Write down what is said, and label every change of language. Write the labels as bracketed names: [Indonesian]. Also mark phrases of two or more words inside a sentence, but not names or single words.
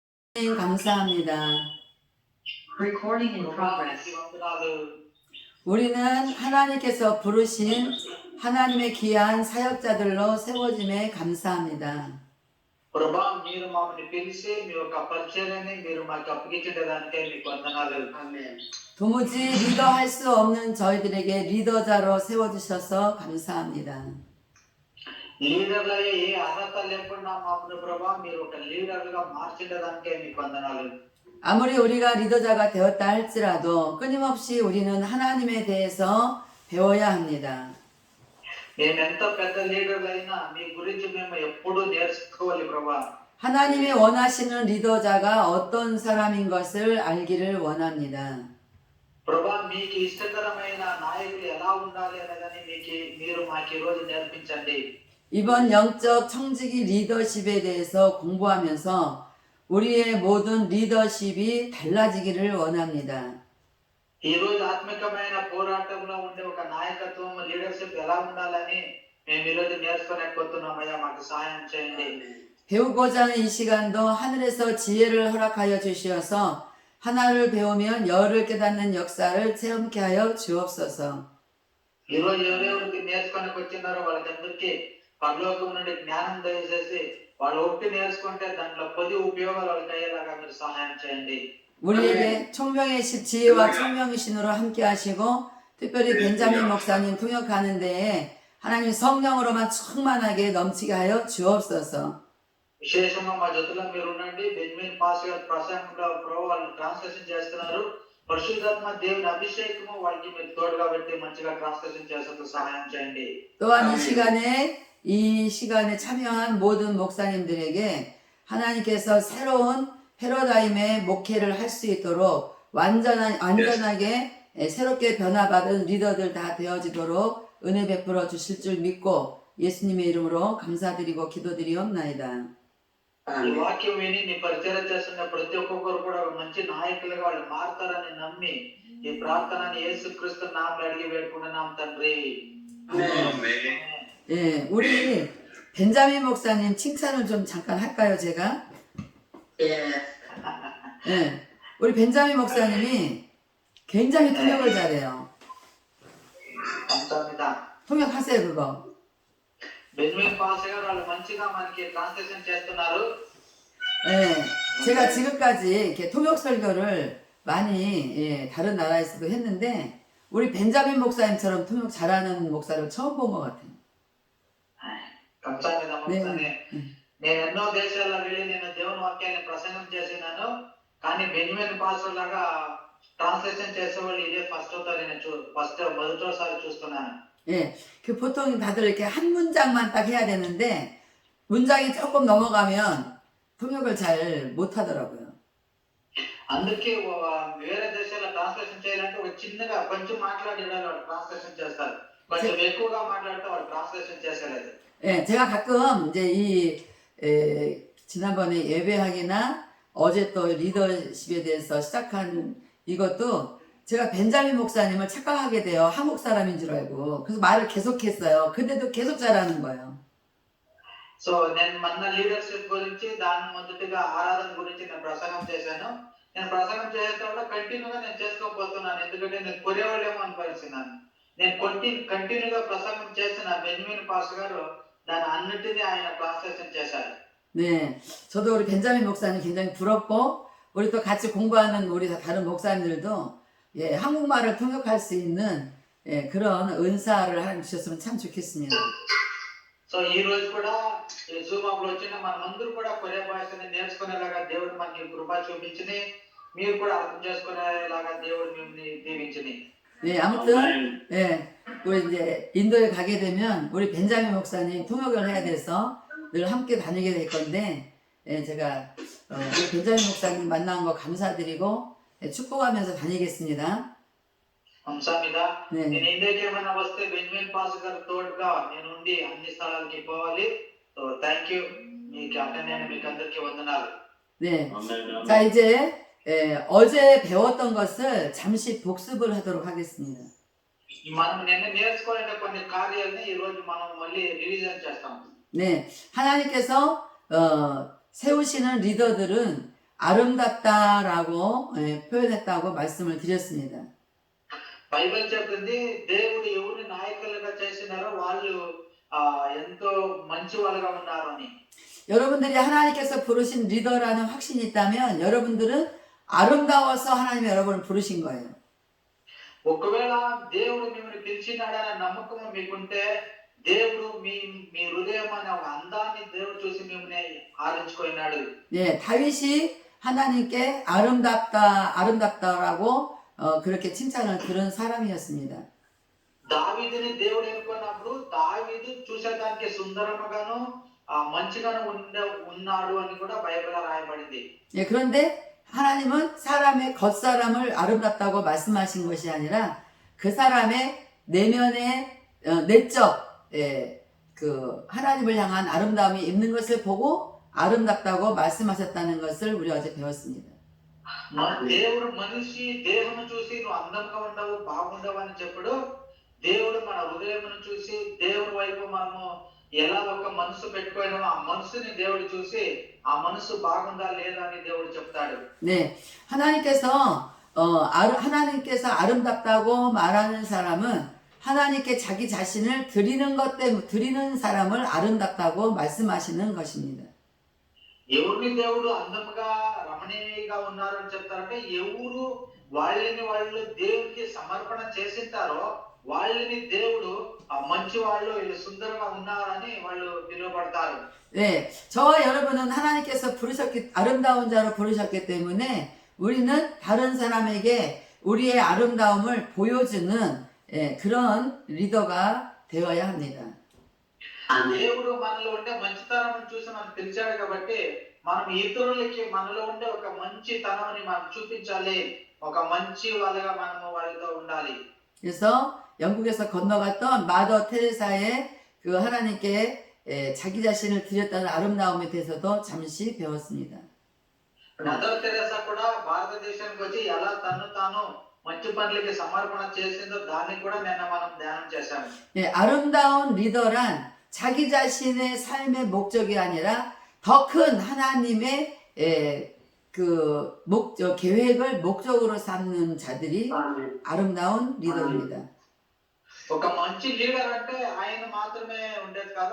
[Korean] 감사합니다. [English] Recording in progress. [Korean] 우리는 하나님께서 부르신 하나님의 귀한 사역자들로 세워짐에 감사합니다. [Telugu] ప్రభా మీరు మమ్మల్ని పిలిచి మీ యొక్క పరిచర్యని మీరు మాకు అప్పగించడానికే మీకు వందనాలు. [Korean] 도무지 리더할 수 없는 저희들에게 리더자로 세워주셔서 감사합니다. [Telugu] లీడర్లు అయ్యే ఏ అర్హత లేకుండా మమ్మల్ని ప్రభా మీరు ఒక లీడర్లుగా మార్చడానికే మీకు వందనాలు. [Korean] 아무리 우리가 리더자가 되었다 할지라도 끊임없이 우리는 하나님에 대해서 배워야 합니다. [Telugu] మేము ఎంత పెద్ద లీడర్లు అయినా మీ గురించి మేము ఎప్పుడూ నేర్చుకోవాలి ప్రభా. [Korean] 하나님이 원하시는 리더자가 어떤 사람인 것을 알기를 원합니다. [Telugu] ప్రభా మీకు ఇష్టకరమైన నాయకులు ఎలా ఉండాలి అనేదని మీరు మాకు ఈ రోజు నేర్పించండి. [Korean] 이번 영적 청지기 리더십에 대해서 공부하면서 우리의 모든 리더십이 달라지기를 원합니다. [Telugu] ఈ రోజు ఆత్మికమైన పోరాటంలో ఉండే ఒక నాయకత్వం లీడర్షిప్ ఎలా ఉండాలని మేము ఈ రోజు నేర్చుకోలేకపోతున్నామయ్యా, మాకు సహాయం చేయండి. [Korean] 배우고자 하는 이 시간도 하늘에서 지혜를 허락하여 주시어서 하나를 배우면 열을 깨닫는 역사를 체험케 하여 주옵소서. [Telugu] ఈ రోజు ఎవరెవరికి నేర్చుకోనికి వచ్చినారో వాళ్ళకందరికీ పరలోకం నుండి జ్ఞానం దయచేసి వాళ్ళు ఒట్టి నేర్చుకుంటే దాంట్లో 10 ఉపయోగాలు వాళ్ళకి అయ్యేలాగా మీరు సహాయం చేయండి. [Korean] 우리에게 총명의 지혜와 총명의 신으로 함께 하시고 특별히 벤자민 목사님 통역하는 데에 하나님 성령으로만 충만하게 넘치게 하여 주옵소서. [Telugu] విశేషంగా మా జతుల్లో మీరు ఉండండి. బెంజమిన్ పాస్ గారు ప్రసంగంలో ప్రభు వాళ్ళు ట్రాన్స్లేషన్ చేస్తున్నారు. పరిశుద్ధాత్మ దేవుని అభిషేకము వాళ్ళకి మీరు తోడుగా పెట్టి మంచిగా ట్రాన్స్లేషన్ చేసేందుకు సహాయం చేయండి. [Korean] 또한 이 시간에 참여한 모든 목사님들에게 하나님께서 새로운 패러다임의 목회를 할 수 있도록 완전하게 새롭게 변화받은 리더들 다 되어지도록 은혜 베풀어 주실 줄 믿고 예수님의 이름으로 감사드리고 기도드리옵나이다. [Telugu] ఈ వాక్యం విని నీ పరిచయం చేస్తున్న ప్రతి ఒక్కరు కూడా ఒక మంచి నాయకులుగా వాళ్ళు మారతారని నమ్మి ఈ ప్రార్థనని యేసుక్రీస్తు నామములో అడిగి వేడుకుంటున్నాం తండ్రి. [Korean] 예, 우리 벤자민 목사님 칭찬을 좀 잠깐 할까요, 제가? 예, 우리 벤자민 목사님이 굉장히 통역을 잘해요. 감사합니다. 통역하세요, 그거. [Telugu] బెంజమిన్ పాస్ గారు వాళ్ళు మంచిగా మనకి ట్రాన్స్లేషన్ చేస్తున్నారు. [Korean] 예, 제가 지금까지 이렇게 통역 설교를 많이 다른 나라에서도 했는데 우리 벤자민 목사님처럼 통역 잘하는 목사를 처음 본 것 같아요. 감사합니다 목사님. [Telugu] నేను ఎన్నో దేశాల్లో వెళ్ళి నేను దేవుని వాక్యాన్ని ప్రసంగం చేసినాను. కానీ బెంజమిన్ పాస్ లాగా ట్రాన్స్లేషన్ చేసేవాళ్ళు ఇదే మొదటిసారి చూస్తున్నాను. [Korean] 예, 그 보통 다들 이렇게 한 문장만 딱 해야 되는데 문장이 조금 넘어가면 통역을 잘 못하더라고요. [Telugu] అందుకే వేరే దేశాల్లో ట్రాన్స్లేషన్ చేయాలంటే ఒక చిన్నగా కొంచెం మాట్లాడి వాళ్ళు ట్రాన్స్లేషన్ చేస్తారు. కొంచెం ఎక్కువగా మాట్లాడితే వాళ్ళు ట్రాన్స్లేషన్ చేసేలేదు. [Korean] 예, 제가 가끔 이제 지난번에 예배하기나 어제 또 리더십에 대해서 시작한 이것도 제가 벤자민 목사님을 착각하게 돼요. 한국 사람인 줄 알고. 그래서 말을 계속했어요. 근데도 계속 잘하는 거예요. [Telugu] సో నేను మన లీడర్షిప్ గురించి దాని మొదటిగా ఆరాధన గురించి నేను ప్రసంగం చేశాను. నేను ప్రసంగం చేసేటప్పుడు కంటిన్యూగా నేను చేసుకోకపోతున్నాను. ఎందుకంటే నేను కొరేవాళ్ళేమో అనిపించినాను. నేను కంటిన్యూగా ప్రసంగం చేసిన బెంజమిన్ పాస్ గారు దాని అన్నిటినీ ఆయన ట్రాన్స్లేషన్ చేశారు. [Korean] 네, 저도 우리 벤자민 목사님 굉장히 부럽고 우리 또 같이 공부하는 우리 다른 목사님들도 예, 한국말을 통역할 수 있는 그런 은사를 하나님 주셨으면 참 좋겠습니다. [Telugu] సో ఈ రోజు కూడా ఈ జూమ్ అప్ లో వచ్చిన మనమందరూ కూడా కొరియా భాషని నేర్చుకునేలాగా దేవుడు మనకి కృప చూపించని మీరు కూడా అర్థం చేసుకునేలాగా దేవుడు మిమ్మల్ని దీవించని. [Korean] 네, 아무튼 예, 우리 이제 인도에 가게 되면 우리 벤자민 목사님 통역을 해야 돼서 늘 함께 다니게 될 건데 예, 제가 우리 벤자민 목사님 만난 거 감사드리고 축복하면서 다니겠습니다. 감사합니다. 네. [Telugu] నేను ఇండియాకి ఏమైనా వస్తే బెంజమిన్ పాస్ గారు తోడుగా నేను ఉండి అన్ని స్థలాలకి పోవాలి. [English] so thank you. [Telugu] మీకు అటెండ్ మీకు అందరికీ వందనాలు. [Korean] 네. 자, 이제 어제 배웠던 것을 잠시 복습을 하도록 하겠습니다. [Telugu] మనం నిన్న నేర్చుకోవాలంటే కొన్ని కార్యాలని ఈ రోజు మనం మళ్ళీ రివిజన్ చేస్తాం. [Korean] 네. 하나님께서 세우시는 리더들은 아름답다라고 표현했다고 말씀을 드렸습니다. [Telugu] బైబిల్ చెప్తుంది దేవుడు ఎవరిని నాయకులుగా చేసినారో వాళ్ళు ఎంతో మంచి వాళ్ళుగా ఉన్నారు అని. [Korean] 여러분들이 하나님께서 부르신 리더라는 확신이 있다면 여러분들은 아름다워서 하나님이 여러분을 부르신 거예요. [Telugu] ఒకవేళ దేవుడు మిమ్మల్ని పిలిచినాడనే నమ్మకం మీకుంటే దేవుడు మీ మీ హృదయం అనే ఒక అందాన్ని దేవుడు చూసి మిమ్మల్ని ఆరించుకున్నాడు. [Korean] 예, 다윗이 하나님께 아름답다라고 그렇게 칭찬을 들은 사람이었습니다. [Telugu] దావీదుని దేవుడు ఎన్నుకున్నప్పుడు దావీదు చూసేదానికి సుందరముగాను మంచిగాను ఉన్నాడు అని కూడా బైబిల్లో రాయబడింది. [Korean] 예, 그런데 하나님은 사람의 겉사람을 아름답다고 말씀하신 것이 아니라 그 사람의 내면의 내적 그 하나님을 향한 아름다움이 있는 것을 보고 아름답다고 말씀하셨다는 것을 우리 어제 배웠습니다. [Telugu] దేవుడు మనిషి దేహము చూసి నువ్వు అందంగా ఉండవు బాగుండవు అని చెప్పడు. దేవుడు మన హృదయమును చూసి దేవుడి వైపు మనము ఎలా ఒక మనసు పెట్టుకోవడం ఆ మనసుని దేవుడు చూసి ఆ మనసు బాగుందా లేదా అని దేవుడు చెప్తాడు. [Korean] 네, 하나님께서 아름답다고 말하는 사람은 하나님께 자기 자신을 드리는 것 때문에 드리는 사람을 아름답다고 말씀하시는 것입니다. [Telugu] ఎవరిని దేవుడు అందముగా రమణీయంగా ఉన్నారని చెప్తారంటే ఎవరు వాళ్ళని వాళ్ళు దేవుడికి సమర్పణ చేసింటారో వాళ్ళని దేవుడు మంచి వాళ్ళు సుందరంగా ఉన్నారని వాళ్ళు పిలువబడతారు. [Korean] 네, 저와 여러분은 하나님께서 아름다운 자로 부르셨기 때문에 우리는 다른 사람에게 우리의 아름다움을 보여주는 그런 리더가 되어야 합니다. [Telugu] దేవుడు మనలో ఉండే మంచితనం చూసి మనం పిలిచాడు కాబట్టి మనం ఇతరులకి మనలో ఉండే ఒక మంచి తనాన్ని మనం చూపించాలి. ఒక మంచి వాళ్ళగా మనము వాళ్ళతో ఉండాలి. [Korean] 그래서 영국에서 건너갔던 마더 테레사의 그 하나님께 자기 자신을 드렸다는 아름다움에 대해서도 잠시 배웠습니다. [Telugu] మదర్ తెరెసా కూడా భారతదేశానికి వచ్చి ఎలా తను తాను మంచి పనులకి సమర్పణ చేసిందో దాన్ని కూడా నిన్న మనం ధ్యానం చేశాము. [Korean] 예, 아름다운 리더란 자기 자신의 삶의 목적이 아니라 더 큰 하나님의 계획을 목적으로 삼는 자들이 아름다운 리더입니다. [Telugu] ఒక మంచి లీడర్ అంటే ఆయన మాత్రమే ఉండేది కాదు.